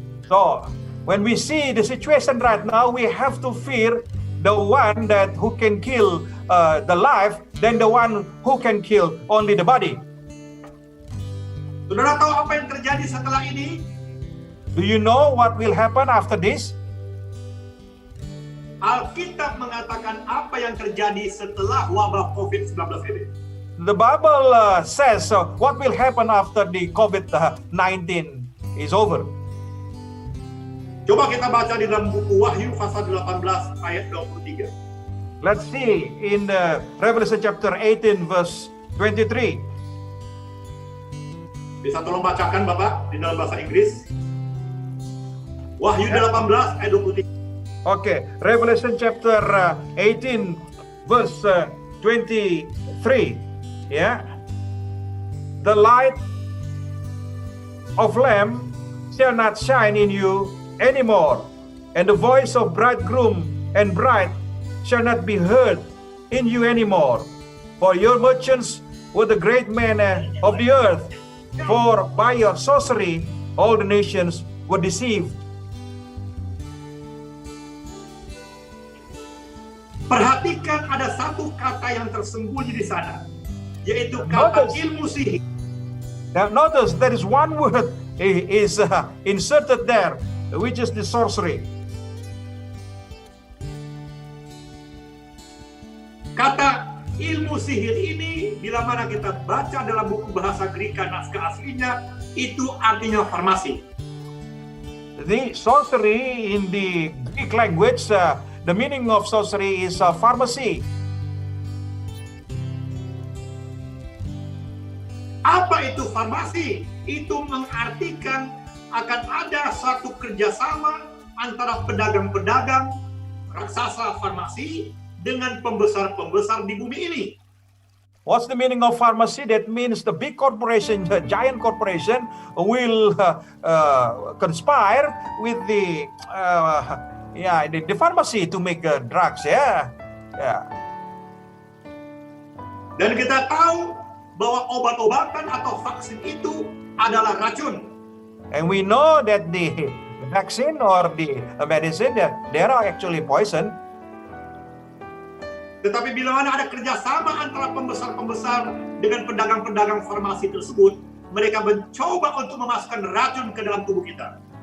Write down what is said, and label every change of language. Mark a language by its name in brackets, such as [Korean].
[English] So, when we see the situation right now, we have to fear the one that who can kill the life than the one who can kill only the body. [Indonesian] Saudara tahu apa yang terjadi setelah ini? [English] Do you know what will happen after this? [Indonesian] Alkitab mengatakan apa yang terjadi setelah wabah COVID-19 ini. [English] The Bible says what will happen after the COVID-19 is over. [Indonesian] Coba kita baca di dalam buku Wahyu pasal 18 ayat 23. [English] Let's see in Revelation chapter 18 verse 23. [Indonesian] Bisa tolong bacakan Bapak di dalam bahasa Inggris? Wahyu 18 ayat 23. [English] Okay, Revelation chapter 18 verse 23. Yeah. The light of Lamb shall not shine in you anymore, and the voice of bridegroom and bride shall not be heard in you anymore. For your merchants were the great men of the earth, for by your sorcery all the nations were deceived. [Indonesian] Perhatikan ada satu kata yang tersembunyi di sana, yaitu kata ilmu sihir. [English] Now notice there is one word is inserted there, which is the sorcery. [Indonesian] Kata ilmu sihir ini, bila mana kita baca dalam buku bahasa Greka naskah aslinya, itu artinya farmasi. [English] The sorcery in the Greek language, the meaning of sorcery is pharmacy. [Indonesian] Apa itu farmasi? Itu mengartikan akan ada satu kerjasama antara pedagang-pedagang raksasa farmasi dengan pembesar-pembesar di bumi ini. [English] What's the meaning of pharmacy? That means the big corporation, the giant corporation, will conspire with the pharmacy to make drugs. Yeah. [Indonesian] Dan kita tahu bahwa obat-obatan atau vaksin itu adalah racun. [English] And we know that the vaccine or the medicine, they are actually poison. [Indonesian] Tetapi bila mana ada kerjasama antara pembesar-pembesar dengan pedagang-pedagang farmasi tersebut, mereka mencoba untuk memasukkan racun ke dalam tubuh kita.